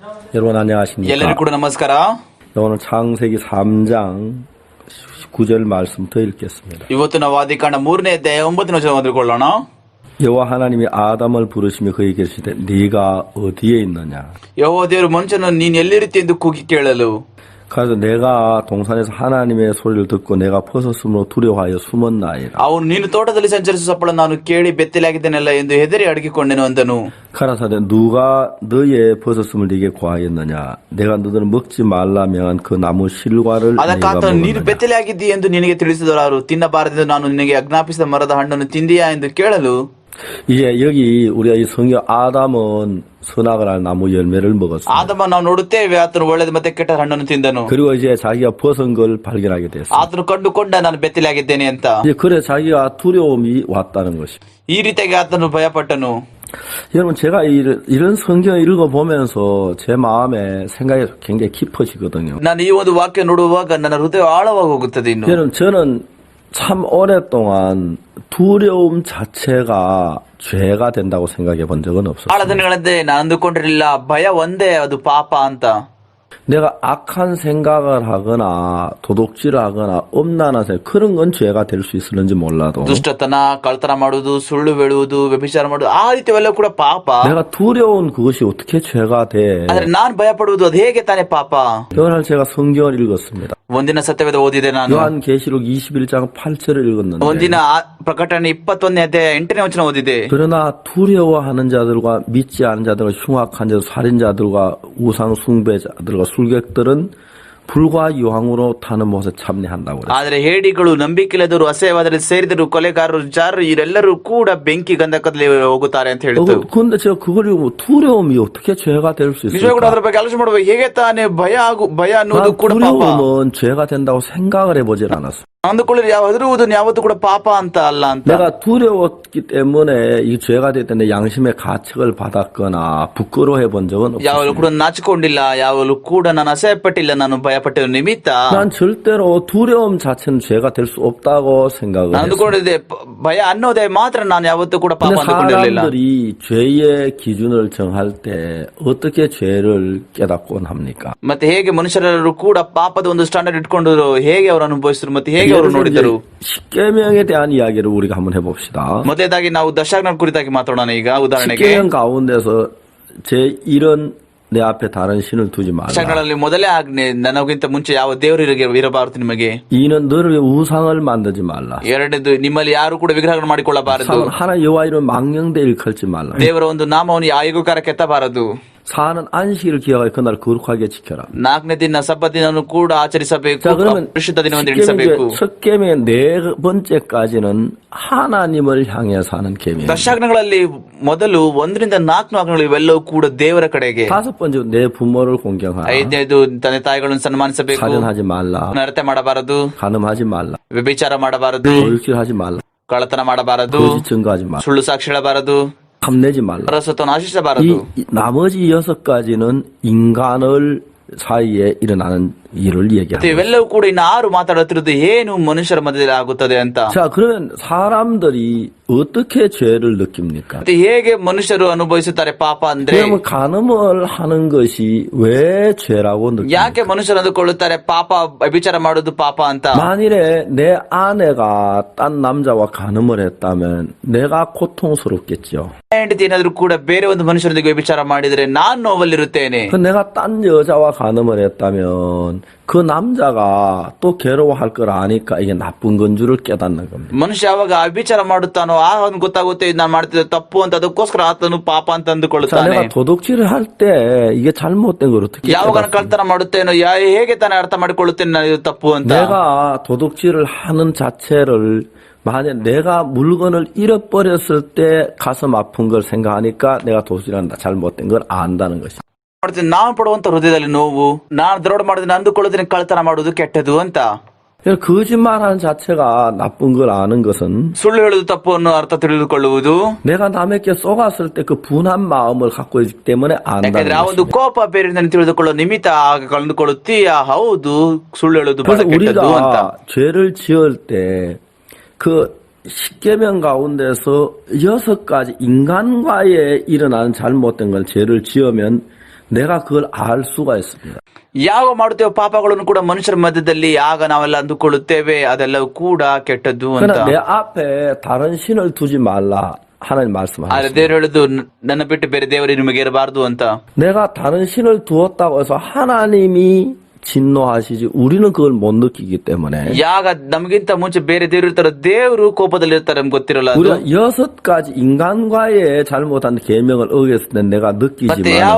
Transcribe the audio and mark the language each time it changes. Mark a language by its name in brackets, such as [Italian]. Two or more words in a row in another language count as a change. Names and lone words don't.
[Korean] 여러분 안녕하십니까? [Kannada] ಎಲ್ಲರಿಗೂ ಕೂಡ ನಮಸ್ಕಾರ. [Korean] 오늘 창세기 3장 9절 말씀 더 읽겠습니다. [Kannada] ಇವತ್ತು ನಾವು ಆದಿಕಾಂಡ 3ನೇ ಅಧ್ಯಾಯ 9ನೇ ವಚನ ಓದಿಕೊಳ್ಳೋಣ. [Korean] 여호와 하나님이 아담을 부르시며 그에게 이르시되 네가 어디에 있느냐? [Kannada] ಯೆಹೋವ ದೇವರು ಮನುಷ್ಯನನ್ನು ನೀನು ಎಲ್ಲಿರುತ್ತಿ ಎಂದು ಕೂಗಿ ಕೇಳಲು. [Korean] 그래서 내가 동산에서 하나님의 소리를 듣고 내가 벗었으므로 두려워하여 숨었나이다. [Kannada] ಅವನು ನೀನು ತೋಟದಲ್ಲಿ ಸಂಚರಿಸುವ ಸಪ್ಪಳ ನಾನು ಕೇಳಿ ಬೆತ್ತಲಾಗಿದ್ದೇನಲ್ಲ ಎಂದು ಹೆದರಿ ಅಡಗಿಕೊಂಡೆನು ಅಂದನು. [Korean] 가라사대 누가 너의 벗었음을 네게 고하였느냐? 내가 너들은 먹지 말라 명한 그 나무 실과를 [Kannada] ಅದಕ್ಕೆ [Korean] 네가 [Kannada] ಆತನು ನೀನು [Korean] 먹었느냐? [Kannada] ಬೆತ್ತಲಾಗಿದ್ದಿ ಎಂದು ನಿನಗೆ ತಿಳಿಸಿದವರು ತಿನ್ನಬಾರದೆಂದು ನಾನು ನಿನಗೆ ಆಜ್ಞಾಪಿಸಿದ ಮರದ ಹಣ್ಣನ್ನು ತಿಂದಿಯಾ ಎಂದು ಕೇಳಲು. [Korean] 이제 여기 우리가 이 성경 아담은 선악을 할 나무 열매를 먹었어요. [Kannada] ಆದಮ ನಾವು ನೋಡುತ್ತೇವೆ ಆತನು ಒಳ್ಳೆಯದು ಮತ್ತೆ ಕೆಟ್ಟ ಹಣ್ಣನ್ನು ತಿಂದನು. [Korean] 그리고 이제 자기가 벗은 걸 발견하게 됐어요. [Kannada] ಆತನು ಕಂಡುಕೊಂಡ ನಾನು ಬೆತ್ತಲಾಗಿದ್ದೇನೆ ಅಂತ. [Korean] 이제 그래 자기가 두려움이 왔다는 것이. [Kannada] ಈ ರೀತಿಯಾಗಿ ಆತನು ಭಯಪಟ್ಟನು. [Korean] 여러분 제가 이런 성경을 읽어보면서 제 마음에 생각이 굉장히 깊어지거든요. [Kannada] ನಾನು ಈ ಒಂದು ವಾಕ್ಯ ನೋಡುವಾಗ ನನ್ನ ಹೃದಯ ಆಳವಾಗಿ ಹೋಗುತ್ತದೆ. ಇನ್ನು [Korean] 여러분 저는 참 오랫동안 두려움 자체가 죄가 된다고 생각해 본 적은 [Kannada] ಬಹಳ [Korean] 없었어요. [Kannada] ದಿನಗಳಂತೆ ನಾನು ಅಂದುಕೊಂಡಿರಲಿಲ್ಲ ಭಯ ಒಂದೇ ಅದು ಪಾಪ ಅಂತ. [Korean] 내가 악한 생각을 하거나 도둑질을 하거나 엄란한 생각 그런 건 죄가 될 수 있었는지 몰라도 [Kannada] ದುಷ್ಟತನ, ಕಳ್ತನ ಮಾಡುವುದು, ಸುಳ್ಳು ಹೇಳುವುದು, ವ್ಯಭಿಚಾರ ಮಾಡುವುದು ಆ ರೀತಿಯವೆಲ್ಲ ಕೂಡ ಪಾಪ. [Korean] 내가 두려운 그것이 어떻게 죄가 돼? [Kannada] ಆದ್ರೆ ನಾನ್ ಭಯ ಪಡುವುದು ಅದು ಹೇಗೆ ತಾನೇ ಪಾಪ? [Korean] 오늘 제가 성경을 읽었습니다. [Kannada] ಒಂದಿನ ಸತ್ಯವೇದ ಓದಿದೆ ನಾನು. [Korean] 요한계시록 21장 8절을 읽었는데 [Kannada] ಒಂದಿನ ಪ್ರಕಟಣೆ 21ನೇ ಅಧ್ಯಾಯ 8ನೇ ವಚನ ಓದಿದೆ. [Korean] 그러나 두려워하는 자들과 믿지 않은 자들과 흉악한 자들, 살인자들과 우상 숭배자들과 술객들은 불과 유황으로 타는 못에 참여한다고 그래요. [Kannada] ಆದ್ರೆ ಹೇಡಿಗಳು, ನಂಬಿಕೆಯಿಲ್ಲದವರು, ಅಸಹ್ಯವಾದರಲ್ಲಿ ಸೇರಿದರು, ಕೊಲೆಗಾರರು, ಜಾರರು ಇವರೆಲ್ಲರೂ ಕೂಡ ಬೆಂಕಿ ಗಂಧಕದಲ್ಲಿ ಹೋಗುತ್ತಾರೆ ಅಂತ ಹೇಳಿತು. [Korean] 근데 제가 그걸 읽고 두려움이 어떻게 죄가 될 수 [Kannada] ನಿಜವಾಗಿ ಕೂಡ [Korean] 있을까? [Kannada] ಅದ್ರ ಬಗ್ಗೆ ಆಲೋಚನೆ ಮಾಡುವಾಗ ಹೇಗೆ ತಾನೇ ಭಯ ಅನ್ನೋದು ಕೂಡ ಪಾಪ. [Korean] 두려움은 죄가 된다고 생각을 해보질 않았어. [Kannada] ಅಂದುಕೊಳ್ಳಿ ಹೆದರುವುದನ್ನು ಯಾವತ್ತೂ ಕೂಡ ಪಾಪ ಅಂತ ಅಲ್ಲ ಅಂತ. [Korean] 내가 두려웠기 때문에 이 죄가 됐때 양심의 가책을 받았거나 부끄러워해 본 적은 [Kannada] ಯಾವಾಗಲೂ [Korean] 없었어요. [Kannada] ಕೂಡ ನಾಚಿಕೊಂಡಿಲ್ಲ, ಯಾವಾಗಲೂ ಕೂಡ ನಾನು ಅಸಹ್ಯಪಟ್ಟಿಲ್ಲ, ನಾನು ಭಯಪಟ್ಟಿರೋ ನಿಮಿತ್ತ. [Korean] 난 절대로 두려움 자체는 죄가 될 수 없다고 생각을 [Kannada] ನಾನು [Korean] 했어요. [Kannada] ಅಂದುಕೊಂಡಿದ್ದೆ ಭಯ ಅನ್ನೋದೇ ಮಾತ್ರ ನಾನು ಯಾವತ್ತೂ ಕೂಡ ಪಾಪ [Korean] 근데 [Kannada] ಅಂದುಕೊಂಡಿರಲಿಲ್ಲ. [Korean] 사람들이 죄의 기준을 정할 때 어떻게 죄를 깨닫곤 합니까? [Kannada] ಮತ್ತೆ ಹೇಗೆ ಮನುಷ್ಯರೆಲ್ಲರೂ ಕೂಡ ಪಾಪದ ಒಂದು ಸ್ಟ್ಯಾಂಡರ್ಡ್ ಇಟ್ಕೊಂಡು ಹೇಗೆ ಅವರು ಅನುಭವಿಸಿದ್ರು ಮತ್ತೆ ಹೇಗೆ ಅವರು ನೋಡಿದರು. [Korean] 십계명에 대한 이야기를 우리가 한번 해봅시다. [Kannada] ಮೊದಲೇದಾಗಿ ನಾವು ದಶಾಜ್ಞೆ ಕುರಿತಾಗಿ ಮಾತಾಡೋಣ. ಈಗ ಉದಾಹರಣೆಗೆ [Korean] 십계명 가운데서 제 이런 내 앞에 다른 신을 두지 말라. [Kannada] ದಶಾಜ್ಞೆಗಳಲ್ಲಿ ಮೊದಲೇ ಆಜ್ಞೆ ನನಗಿಂತ ಮುಂಚೆ ಯಾವ ದೇವರು ಇರಬಾರದು ನಿಮಗೆ. [Korean] 이는 너를 우상을 만들지 말라. [Kannada] ಎರಡನೇದು ನಿಮ್ಮಲ್ಲಿ ಯಾರು ಕೂಡ ವಿಗ್ರಹಗಳನ್ನು ಮಾಡಿಕೊಳ್ಳಬಾರದು. [Korean] 하나 여호와 이름 망령되 일컬지 말라. [Kannada] ದೇವರ ಒಂದು ನಾಮವನ್ನು ಯಾರಿಗೂ ಕೆತ್ತಬಾರದು. [Korean] 사는 안식일을 기억하여 그날 거룩하게 지켜라. [Kannada] ನಾಲ್ಕನೇ ದಿನ ಸಬ್ಬತ್ ದಿನವನ್ನು ಕೂಡ ಆಚರಿಸಬೇಕು. [Korean] 자 그러면 [Kannada] ಪರಿಶುದ್ಧ ದಿನವನ್ನು ಎಣಿಸಬೇಕು. [Korean] 첫 계명의 네 번째까지는 하나님을 향해 사는 계명. [Kannada] ದಶಾಜ್ಞೆಗಳಲ್ಲಿ ಮೊದಲು 1ರಿಂದ 4 ಆಜ್ಞೆಗಳು ಇವೆಲ್ಲವೂ ಕೂಡ ದೇವರ ಕಡೆಗೆ. [Korean] 다섯 번째 내 부모를 공경하라. [Kannada] ಐದನೇದು ತಂದೆ ತಾಯಿಗಳನ್ನು ಸನ್ಮಾನಿಸಬೇಕು. [Korean] 살인하지 말라. [Kannada] ನರತೆ ಮಾಡಬಾರದು. [Korean] 간음하지 말라. [Kannada] ವ್ಯಭಿಚಾರ ಮಾಡಬಾರದು. [Korean] 도둑질하지 말라. [Kannada] ಕಳ್ಳತನ ಮಾಡಬಾರದು. [Korean] 거짓 증거하지 말라. [Kannada] ಸುಳ್ಳು ಸಾಕ್ಷಿ ಹೇಳಬಾರದು. [Korean] 탐내지 말라. [Kannada] ಪರಸತ್ವವನ್ನು ಆಶಿಸಬಾರದು. [Korean] 이 나머지 6가지는 인간을 사이에 일어나는 일을 [Kannada] ಮತ್ತೆ [Korean] 얘기합니다. [Kannada] ಇವೆಲ್ಲವೂ ಕೂಡ ಇನ್ನು 6 ಮಾತಾಡುತ್ತಿರುವುದು ಏನು ಮನುಷ್ಯರ ಮಧ್ಯದಲ್ಲಿ ಆಗುತ್ತದೆ ಅಂತ. [Korean] 자 그러면 사람들이 어떻게 죄를 느낍니까? [Kannada] ಮತ್ತೆ ಹೇಗೆ ಮನುಷ್ಯರು ಅನುಭವಿಸುತ್ತಾರೆ ಪಾಪ ಅಂದ್ರೆ? [Korean] 그러면 간음을 하는 것이 왜 죄라고 느낍니까? [Kannada] ಯಾಕೆ ಮನುಷ್ಯರು ಅಂದುಕೊಳ್ಳುತ್ತಾರೆ ಪಾಪ ವ್ಯಭಿಚಾರ ಮಾಡೋದು ಪಾಪ ಅಂತ? [Korean] 만일에 내 아내가 딴 남자와 간음을 했다면 내가 고통스럽겠죠. [Kannada] ಹೆಂಡತಿ ಏನಾದ್ರೂ ಕೂಡ ಬೇರೆ ಒಂದು ಮನುಷ್ಯರೊಂದಿಗೆ ವ್ಯಭಿಚಾರ ಮಾಡಿದ್ರೆ ನಾನು ನೋವಲ್ಲಿರುತ್ತೇನೆ. [Korean] 그 내가 딴 여자와 간음을 했다면 그 남자가 또 괴로워할 걸 아니까 이게 나쁜 건 줄을 깨닫는 겁니다. [Kannada] ಮನುಷ್ಯ ಯಾವಾಗ ವ್ಯಭಿಚಾರ ಮಾಡುತ್ತಾನೋ ಅವನು ಗೊತ್ತಾಗುತ್ತೆ ಇದು ನಾನು ಮಾಡ್ತಿದ್ದೆ ತಪ್ಪು ಅಂತ, ಅದಕ್ಕೋಸ್ಕರ ಆತನು ಪಾಪ ಅಂತ [Korean] 자, [Kannada] ಅಂದುಕೊಳ್ಳುತ್ತಾನೆ. [Korean] 내가 도둑질을 할 때 이게 잘못된 걸 어떻게 [Kannada] ಯಾವಾಗ [Korean] 깨닫습니까? [Kannada] ಕಳ್ತನ ಮಾಡುತ್ತೇನೋ ಹೇಗೆ ತಾನೇ ಅರ್ಥ ಮಾಡಿಕೊಳ್ಳುತ್ತೇನೆ ನಾನು ಇದು ತಪ್ಪು ಅಂತ. [Korean] 내가 도둑질을 하는 자체를 만약 내가 물건을 잃어버렸을 때 가슴 아픈 걸 생각하니까 내가 도둑질한다 잘못된 걸 안다는 것이죠. [Kannada] ನಾವು ಪಡುವಂತ ಹೃದಯದಲ್ಲಿ ನೋವು, ನಾನು ದರೋಡೆ ಮಾಡೋದನ್ನ ಅಂದುಕೊಳ್ಳೋದನ್ನ ಕಳ್ತನ ಮಾಡೋದು ಕೆಟ್ಟದು ಅಂತ. [Korean] 거짓말하는 자체가 나쁜 걸 아는 것은 [Kannada] ಸುಳ್ಳು ಹೇಳುವುದು ತಪ್ಪು ಅನ್ನೋ ಅರ್ಥ ತಿಳಿದುಕೊಳ್ಳುವುದು. [Korean] 내가 남에게 쏘갔을 때 그 분한 마음을 갖고 있기 때문에 안다는 [Kannada] ಯಾಕಂದ್ರೆ ಆ ಒಂದು [Korean] 것입니다. [Kannada] ಕೋಪ ಬೇರೆ ತಿಳಿದುಕೊಳ್ಳೋ ನಿಮಿತ್ತ ಆಗ ಕಂಡುಕೊಳ್ಳುತ್ತೀಯ. ಹೌದು, ಸುಳ್ಳು ಹೇಳುವುದು ಬಹಳ [Korean] 그래서 [Kannada] ಕೆಟ್ಟದ್ದು ಅಂತ. [Korean] 우리가 죄를 지을 때 그 십계명 가운데서 6가지 인간과의 일어나는 잘못된 걸 죄를 지으면 내가 그걸 알 수가 있습니다. [Kannada] ಯಾವ ಮಾಡುತ್ತೇವೆ ಪಾಪಗಳನ್ನು ಕೂಡ ಮನುಷ್ಯರ ಮಧ್ಯದಲ್ಲಿ ಆಗ ನಾವೆಲ್ಲ ಅಂದುಕೊಳ್ಳುತ್ತೇವೆ ಅದೆಲ್ಲವೂ ಕೂಡ ಕೆಟ್ಟದ್ದು ಅಂತ. [Korean] 그러나 내 앞에 다른 신을 두지 말라 하나님 [Kannada] ಆದ್ರೆ [Korean] 말씀하셨습니다. [Kannada] ದೇವರು ಹೇಳುದು ನನ್ನ ಬಿಟ್ಟು ಬೇರೆ ದೇವರು ನಿಮಗೆ ಇರಬಾರದು ಅಂತ. [Korean] 내가 다른 신을 두었다고 해서 하나님이 진노하시지 우리는 그걸 못 느끼기 때문에 [Kannada] ಯಾಗ ನಮಗಿಂತ ಮುಂಚೆ ಬೇರೆ ದೇವರು ಇರ್ತಾರೋ ದೇವರು ಕೋಪದಲ್ಲಿ ಇರ್ತಾರೆ ನಮ್ಗೆ ಗೊತ್ತಿರಲ್ಲ ಅದು. [Korean] 우리가 6가지 인간과의 잘못한 계명을 어겼을 때 내가 [Kannada] ಮತ್ತೆ ಯಾವ